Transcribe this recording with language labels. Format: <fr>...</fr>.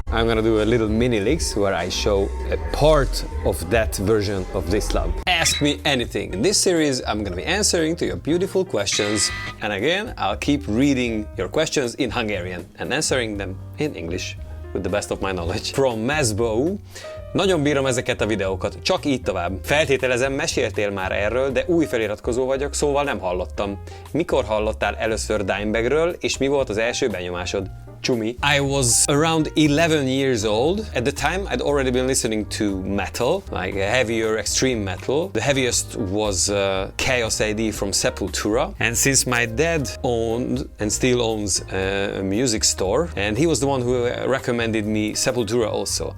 <en>I'm gonna do a little mini licks where I show a part of that version of This Love. Ask me anything. In this series, I'm gonna be answering to your beautiful questions. And again, I'll keep reading your questions in Hungarian and answering them in English with the best of my knowledge. From Masbo.</en> <hu>Nagyon bírom ezeket a videókat, csak így tovább. Feltételezem, meséltél már erről, de új feliratkozó vagyok, szóval nem hallottam. Mikor hallottál először dimebagről, és mi volt az első benyomásod?</hu> <en>Csumi. I was around 11 years old. At the time, I'd already been listening to metal, like heavier extreme metal. The heaviest was Chaos AD from Sepultura. And since my dad owned and still owns a music store, and he was the one who recommended me Sepultura also.</en>